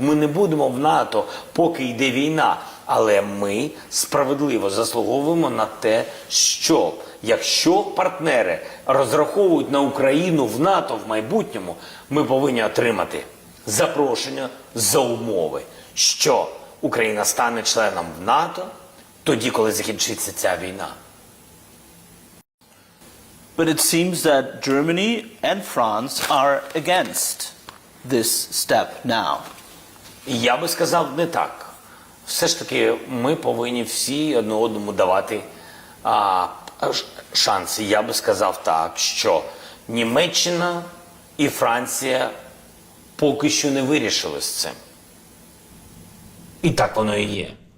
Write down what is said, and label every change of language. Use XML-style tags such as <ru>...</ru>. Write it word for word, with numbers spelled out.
<uk>Ми не будемо в НАТО, поки йде війна. Але ми справедливо заслуговуємо на те, що якщо партнери розраховують на Україну в НАТО в майбутньому, ми повинні отримати запрошення за умови, що Україна стане членом в НАТО тоді, коли закінчиться ця війна.</uk> <en>But it seems that Germany and France are against this step now.</en> <uk>І я би сказав не так. Все ж таки, ми повинні всі одне одному давати а, ш- шанси. Я би сказав так, що Німеччина і Франція поки що не вирішили з цим. І так воно і є.</uk>